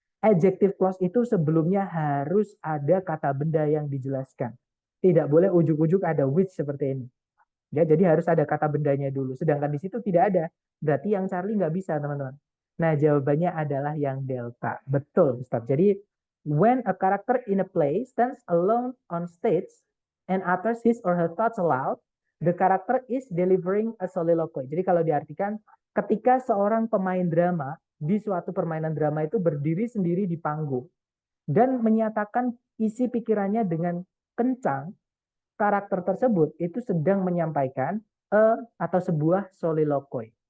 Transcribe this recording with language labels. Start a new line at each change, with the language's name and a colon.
Indonesian: Adjective clause itu sebelumnya harus ada kata benda yang dijelaskan. Tidak boleh ujuk-ujuk ada which seperti ini. Ya, jadi harus ada kata bendanya dulu. Sedangkan di situ tidak ada. Berarti yang Charlie nggak bisa, teman-teman. Nah, jawabannya adalah yang delta. Betul, Ustaz.
English: Jadi, when a character in a play stands alone on stage and utters his or her thoughts aloud, the character is delivering a soliloquy.
Indonesian: Jadi kalau diartikan, ketika seorang pemain drama di suatu permainan drama itu berdiri sendiri di panggung dan menyatakan isi pikirannya dengan kencang, karakter tersebut itu sedang menyampaikan atau sebuah soliloquy.